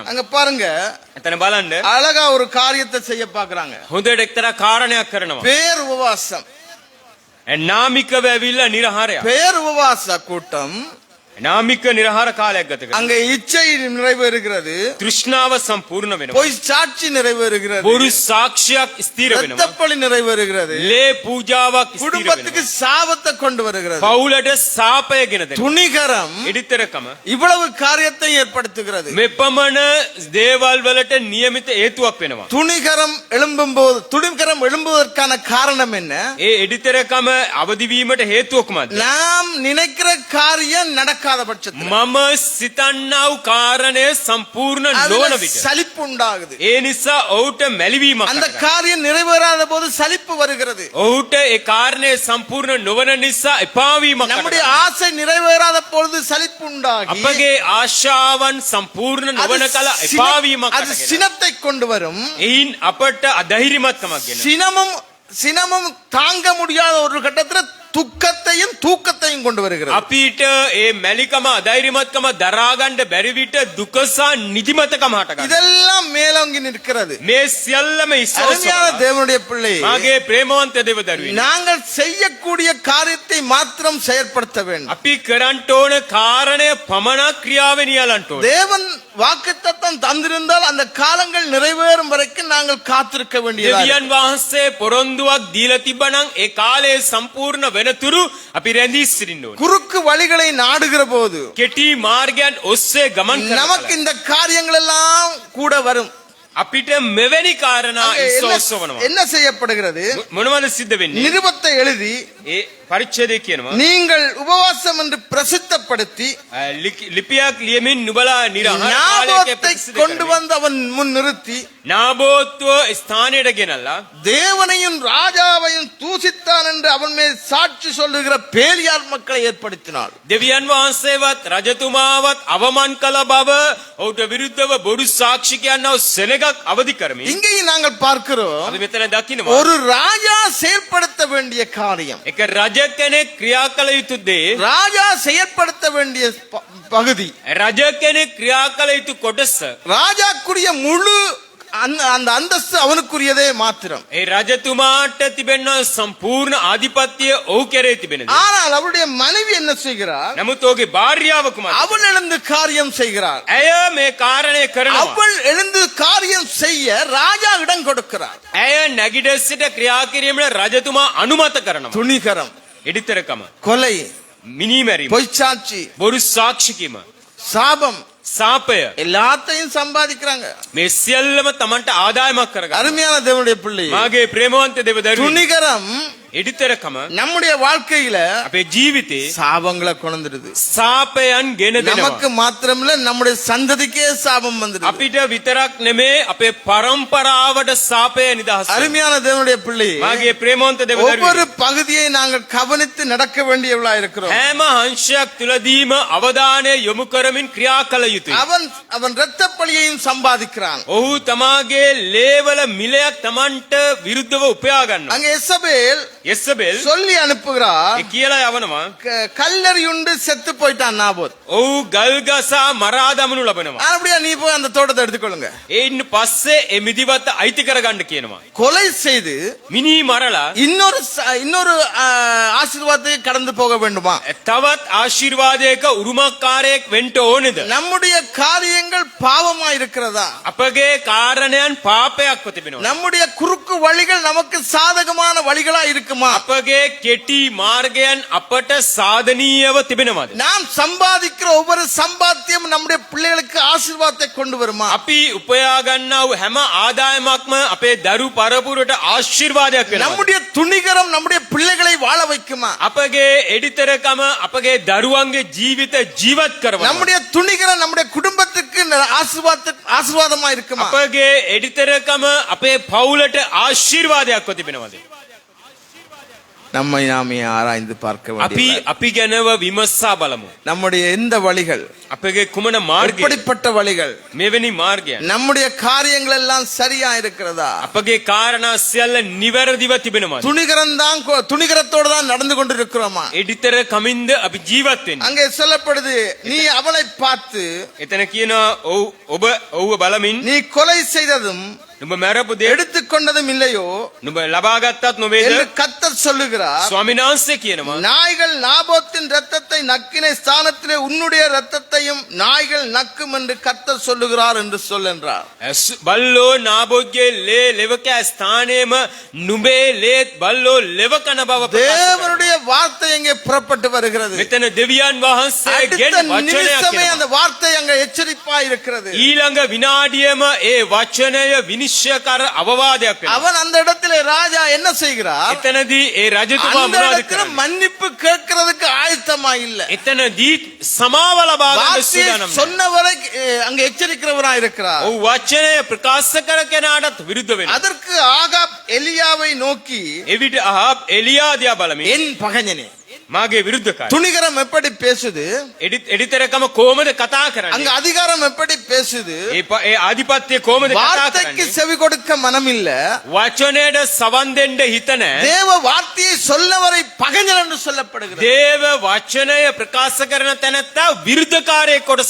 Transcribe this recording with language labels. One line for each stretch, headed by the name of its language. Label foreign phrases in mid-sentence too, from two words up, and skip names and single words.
Tamil: அங்க பாருங்க,
Sinhala: එතන බලන්න
Tamil: அழகா ஒரு காரியத்தை செய்ய பாக்குறாங்க.
Sinhala: හොඳට එක්තරා කාරණයක් කරනවා.
Tamil: பேர் உபவாசம்.
Sinhala: නාමිකව ඇවිල්ලා නිරහාරය.
Tamil: பேர் உபவாச கூட்டம்
Sinhala: නාමික නිරහාර කාලයක් ගත කරනවා.
Tamil: அங்கே இச்சை நிறைவேறுகிறது,
Sinhala: තෘෂ්ණාව සම්පූර්ණ වෙනවා.
Tamil: பொய் சாட்சி நிறைவேறுகிறது,
Sinhala: බොරු සාක්ෂියක් ස්ථිර වෙනවා.
Tamil: இரத்தப்பழி நிறைவேறுகிறது,
Sinhala: ලේ පූජාවක් ස්ථිර
Tamil: குடும்பத்துக்கு
Sinhala: වෙනවා.
Tamil: சாபத்தை கொண்டு வருகிறது,
Sinhala: පවුලට සාපය ගෙන දෙනවා.
Tamil: துணிகரம்
Sinhala: එඩිතරකම
Tamil: இவ்வளவு காரியத்தை ஏற்படுத்துகிறது.
Sinhala: මෙපමණ දේවල් වලට නියමිත හේතුවක් වෙනවා.
Tamil: துணிகரம் எழும்புவதற்கான காரணம் என்ன?
Sinhala: ඒ එඩිතරකම අවදි වීමට හේතුවක් මොකක්ද?
Tamil: நாம் நினைக்கிற காரியம் நடக்காத பட்சத்தில்
Sinhala: මම සිතන්නා වූ කාරණය සම්පූර්ණ
Tamil: அதுல
Sinhala: නොවන විට
Tamil: சலிப்பு உண்டாகுது.
Sinhala: ඒ නිසා ඔහුට මැලිවීමක්
Tamil: அந்த
Sinhala: හටගන්නවා.
Tamil: காரியம் நிறைவேறாத போது சலிப்பு வருகிறது.
Sinhala: ඔහුට ඒ කාරණය සම්පූර්ණ නොවන නිසා එපාවීමක්
Tamil: நம்முடைய
Sinhala: හටගන්නවා.
Tamil: ஆசை நிறைவேறாத பொழுது சலிப்பு உண்டாகி
Sinhala: අපගේ ආශාවන් සම්පූර්ණ
Tamil: அது
Sinhala: නොවන කල එපාවීමක්
Tamil: அது
Sinhala: හටගෙනවා.
Tamil: சினத்தை கொண்டு வரும்.
Sinhala: එයින් අපට අධෛර්යමත්කමක් ගෙන.
Tamil: சினமும் தாங்க முடியாத ஒரு கட்டத்துல துக்கத்தையும் தூக்கத்தையும் கொண்டு வருகிறது.
Sinhala: අපිට ඒ මැලිකම අධෛර්යමත්කම දරාගන්න බැරි විට දුකසා නිදිමතකම හටගන්නවා.
Tamil: இதெல்லாம் மேலோங்கி நிற்கிறது.
Sinhala: මේ සියල්ලම
Tamil: அருமையான
Sinhala: ඉස්සෝසවලා
Tamil: தேவனுடைய பிள்ளை,
Sinhala: මාගේ ප්‍රේමවන්ත දෙවදරුවනි,
Tamil: நாங்கள் செய்யக்கூடிய காரியத்தை மாத்திரம் செயற்படுத்த வேண்டும்.
Sinhala: අපි කරන්ට ඕන කාරණය පමණක් ක්‍රියාවෙන් යලන්ට ඕන.
Tamil: தேவன் வாக்குத்தத்தம் தந்திருந்தால் அந்த காலங்கள் நிறைவேறும் வரைக்கும் நாங்கள் காத்திருக்க வேண்டியது.
Sinhala: දෙවියන් වහන්සේ පොරොන්දුවක් දීලා තිබ්බනම් ඒ කාලයේ සම්පූර්ණ වෙනතුරු අපි රැඳී සිටින්න ඕන.
Tamil: குறுக்கு வழிகளை நாடுகிற போது
Sinhala: කෙටි මාර්ගයන් ඔස්සේ ගමන්
Tamil: நமக்கு
Sinhala: කරලා
Tamil: இந்த காரியங்கள் எல்லாம் கூட வரும்.
Sinhala: අපිට මෙවැනි කාරණා
Tamil: அங்கே
Sinhala: ඉස්සෝසවනවා.
Tamil: என்ன செய்யப்படுகிறது?
Sinhala: මොනවද සිද්ධ වෙන්නේ?
Tamil: நிருபத்தை எழுதி
Sinhala: ඒ පරිච්ඡේදය කියනවා
Tamil: நீங்கள் உபவாசம் என்று பிரசித்தப்படுத்தி
Sinhala: லிபிයක් ලියමින් නුඹලා නිරහර කාලයක
Tamil: ஞாபகத்தை
Sinhala: ප්‍රසිද්ධ
Tamil: கொண்டு
Sinhala: කරමින්
Tamil: வந்து அவன் முன் நிறுத்தி
Sinhala: නාබෝත්ව ස්ථානයට ගෙනල්ලා
Tamil: தேவனையும் ராஜாவையும் தூசித்தான் என்று அவன் மேல் சாட்சி சொல்லுகிற பேலியார் மக்களை ஏற்படுத்தினார்.
Sinhala: දෙවියන් වහන්සේවත් රජතුමාවත් අවමන් කළ බව ඔහුට විරුද්ධව බොරු සාක්ෂි කියනව සෙනගක් අවදි කරමින්
Tamil: இங்கேயும் நாங்கள் பார்க்கிறோம்,
Sinhala: අපි මෙතන දකිනවා
Tamil: ஒரு ராஜா செயல்படுத்த வேண்டிய காரியம்,
Sinhala: එක රජ කෙනෙක් ක්‍රියා කළ යුතු දේ,
Tamil: ராஜா செயல்படுத்த வேண்டிய பகுதி,
Sinhala: රජ කෙනෙක් ක්‍රියා කළ යුතු කොටස,
Tamil: ராஜாக்குரிய முழு அந்த அந்தஸ்து அவனுக்குரியதே மாத்திரம்.
Sinhala: ඒ රජතුමාට තිබෙන සම්පූර්ණ ආධිපත්‍ය ඔහු කෙරේ තිබෙන දේ.
Tamil: ஆனால் அவருடைய மனைவி என்ன செய்கிறார்?
Sinhala: නමුත් ඔහුගේ භාර්යාව කුමක්ද?
Tamil: அவள் எழுந்து காரியம் செய்கிறார்.
Sinhala: ඇය මේ කාරණය කරනවා.
Tamil: அவள் எழுந்து காரியம் செய்ய ராஜா இடம் கொடுக்கிறார்.
Sinhala: ඇය නැගිට සිට ක්‍රියා කිරීමට රජතුමා අනුමත කරනවා.
Tamil: துணிகரம்,
Sinhala: එඩිතරකම,
Tamil: கொலை,
Sinhala: මිනීමැරීම,
Tamil: பொய்ச்சாட்சி,
Sinhala: බොරු සාක්ෂි කීම,
Tamil: சாபம்
Sinhala: සාපය,
Tamil: எல்லாத்தையும் சம்பாதிக்கிறாங்க.
Sinhala: මේ සියල්ලම Tamanට ආදායමක් කරගන්න.
Tamil: அருமையான தேவனுடைய பிள்ளை,
Sinhala: මාගේ ප්‍රේමවන්ත දෙවදරුවනි,
Tamil: துணிகரம்
Sinhala: එඩිතරකම
Tamil: நம்முடைய வாழ்க்கையில
Sinhala: අපේ ජීවිතේ
Tamil: சாபங்களை கொண்டுடுது.
Sinhala: සාපයන් ගෙන
Tamil: நமக்கு
Sinhala: දෙනවා.
Tamil: மாத்திரமில்ல, நம்முடைய சந்ததிக்கே சாபம் வந்துடுது.
Sinhala: අපිට විතරක් නෙමේ අපේ පරම්පරාවට සාපය නිදහස්.
Tamil: அருமையான தேவனுடைய பிள்ளை,
Sinhala: මාගේ ප්‍රේමවන්ත
Tamil: ஒவ்வொரு
Sinhala: දෙවදරුවනි,
Tamil: பகுதியை நாங்கள் கவனித்து நடக்க வேண்டியவளா இருக்கிறோம்.
Sinhala: හැම අංශයක් තුලදීම අවධානය යොමු කරමින් ක්‍රියා කළ යුතුයි.
Tamil: அவன் இரத்த பழியையும் சம்பாதிக்கிறான்.
Sinhala: ඔහු තමාගේ ලේවල මිලයක් Tamanට විරුද්ධව උපයා ගන්නවා.
Tamil: அங்க எசபேல்
Sinhala: යෙසබෙල්
Tamil: சொல்லி அனுப்புகிறார்,
Sinhala: ඒ කියලා යවනවා.
Tamil: கல்லறியுண்டு செத்து போயிட்டான் நாபோத்.
Sinhala: ඔහු ගල් ගසා මරා දමනු ලබනවා.
Tamil: அப்படியா, நீ போய் அந்த தோட்டத்தை எடுத்துக்கொள்ளுங்க.
Sinhala: ඒයින් පස්සේ ඒ මිදිවත අයිති කරගන්න කියනවා.
Tamil: கொலை செய்து
Sinhala: මිනී මරලා
Tamil: இன்னொரு ஆசீர்வாதத்தை கடந்து போக வேண்டுமா?
Sinhala: තවත් ආශිර්වාදයක උරුමකාරයෙක් වෙන්න ඕනේද?
Tamil: நம்முடைய காரியங்கள் பாவமா இருக்கிறதா?
Sinhala: අපගේ කාරණයන් පාපයක්ව තිබෙනවා.
Tamil: நம்முடைய குறுக்கு வழிகள் நமக்கு சாதகமான வழிகளா இருக்குமா?
Sinhala: අපගේ කෙටි මාර්ගයන් අපට සාධනීයව තිබෙනවද?
Tamil: நாம் சம்பாதிக்கிற ஒவ்வொரு சம்பாத்தியம் நம்முடைய பிள்ளைகளுக்கு ஆசீர்வாதத்தை கொண்டு வருமா?
Sinhala: අපි උපයා ගන්නා වූ හැම ආදායමක්ම අපේ දරු පරපුරට ආශිර්වාදයක් වෙනවා.
Tamil: நம்முடைய துணிகரம் நம்முடைய பிள்ளைகளை வாழ வைக்குமா?
Sinhala: අපගේ එඩිතරකම අපගේ දරුවන්ගේ ජීවිත ජීවත් කරනවා.
Tamil: நம்முடைய துணிகரம் நம்முடைய குடும்பத்துக்கு ஆசீர்வாதமா இருக்குமா?
Sinhala: අපගේ එඩිතරකම අපේ පවුලට ආශිර්වාදයක්ව තිබෙනවද?
Tamil: நம்மை நாமே ஆராய்ந்து பார்க்க
Sinhala: අපි
Tamil: வேண்டும்.
Sinhala: අපි ගැනව විමසා බලමු.
Tamil: நம்முடைய எந்த வழிகள்
Sinhala: අපගේ කුමන මාර්ගය
Tamil: எப்படிப்பட்ட வழிகள்
Sinhala: මෙවැනි මාර්ගයන්
Tamil: நம்முடைய காரியங்கள் எல்லாம் சரியா இருக்கிறதா
Sinhala: අපගේ කාරණා සියල්ල නිවැරදිව තිබෙනවද
Tamil: துணிகரத்தோடு தான் நடந்து கொண்டிருக்கிறோமா
Sinhala: එඩිතර කමින්ද අපි ජීවත් වෙන්නේ
Tamil: அங்கே சொல்லப்படுது நீ அவளை பார்த்து
Sinhala: එතන කියනවා ඔව් ඔව්ව බලමින්
Tamil: நீ கொலை செய்ததும்
Sinhala: නුඹ මරපු දේ
Tamil: எடுத்துக்கொண்டதும் இல்லையோ
Sinhala: නුඹ ලබාගත්තත් නොවේද
Tamil: என்று கர்த்தர் சொல்லுகிறார்
Sinhala: ස්වාමීන් වහන්සේ කියනවා
Tamil: நாய்கள் நாபோத்தின் இரத்தத்தை நக்கின ஸ்தானத்திலே உன்னுடைய இரத்தத்தையும் நாய்கள் நக்கும் என்று கர்த்தர் சொல்லுகிறார் என்று சொல்லென்றார்
Sinhala: බල්ලෝ නාබෝගේ ලේ ලෙවක ස්ථානයේම නුඹේ ලේත් බල්ලෝ ලෙවකන බව
Tamil: தேவனுடைய வார்த்தை எங்கே புறப்பட்டு வருகிறது
Sinhala: මෙතන දෙවියන් වහන්සේගෙන්
Tamil: அடுத்த
Sinhala: වචනයක්
Tamil: நிமிஷமே
Sinhala: එනවා.
Tamil: அந்த வார்த்தை அங்கே எச்சரிப்பாய் இருக்கிறது
Sinhala: ඊළඟ විනාඩියම ඒ වචනය විනිශ්චයකර අවවාදයක් වෙනවා.
Tamil: அவன் அந்த இடத்திலே ராஜா என்ன செய்கிறார்
Sinhala: එතනදී ඒ රජතුමා
Tamil: அந்த
Sinhala: මොනවද
Tamil: இடத்துல
Sinhala: කරන්නේ?
Tamil: மன்னிப்பு கேட்கிறதுக்கு ஆயத்தமா இல்ல
Sinhala: එතනදී සමාව ලබා ගන්න
Tamil: வார்த்தையை
Sinhala: සූදානම් නැහැ.
Tamil: சொன்னவரை அங்க எச்சரிக்கிறவராய் இருக்கிறார்
Sinhala: ඔව් වචනය ප්‍රකාශ කර කෙනාටත් විරුද්ධ වෙනවා.
Tamil: அதற்கு ஆகாப் எலியாவை நோக்கி
Sinhala: එවිට අහබ් එලියා දිහා බලමින්
Tamil: என் பகைஞனே
Sinhala: මාගේ විරුද්ධකාරී
Tamil: துணிகரம் எப்படி பேசுது
Sinhala: එඩිතරකම කොහොමද කතා
Tamil: அங்க
Sinhala: කරන්නේ?
Tamil: அதிகாரம் எப்படி பேசுது
Sinhala: ඒ ආධිපත්‍ය කොහොමද කතා
Tamil: வார்த்தைக்கு
Sinhala: කරන්නේ?
Tamil: செவி கொடுக்க மனம் இல்ல
Sinhala: වචනයට සවන් දෙන්න හිත නැහැ.
Tamil: தேவ வார்த்தையை சொல்லவரை பகைஞர் என்று சொல்லப்படுகிறது
Sinhala: දේව වචනය ප්‍රකාශ කරන තැනැත්තා විරුද්ධකාරයෙක් කොට